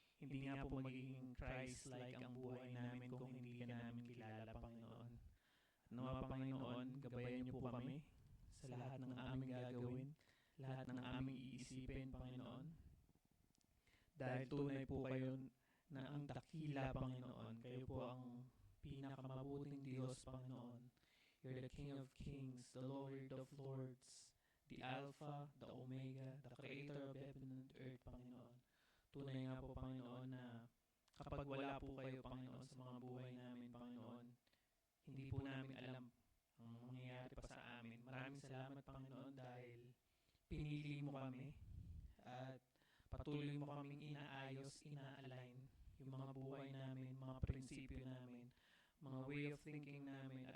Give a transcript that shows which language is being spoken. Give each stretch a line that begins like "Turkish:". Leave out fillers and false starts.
Filipino: Hindi nga po magiging Christ-like ang buhay namin kung hindi ka namin kilala, Panginoon. At nawa, Panginoon, gabayan niyo po kami sa lahat ng aming gagawin, lahat ng aming iisipin, Panginoon. Dahil tunay po kayo na ang dakila, Panginoon. Kayo po ang pinakamabuting Diyos, Panginoon.
English: You're the King of Kings, the Lord of Lords, the Alpha, the Omega, the Creator of heaven and earth, Panginoon.
Filipino: Tunay nga po, Panginoon, na kapag wala po kayo, Panginoon, sa mga buhay namin, Panginoon, hindi po namin alam ang mangyayari pa sa amin. Maraming salamat, Panginoon, dahil pinili mo kami at patuloy mo kaming inaayos, ina-align yung mga buhay namin, mga prinsipyo namin, mga
English: way of thinking
Filipino: namin.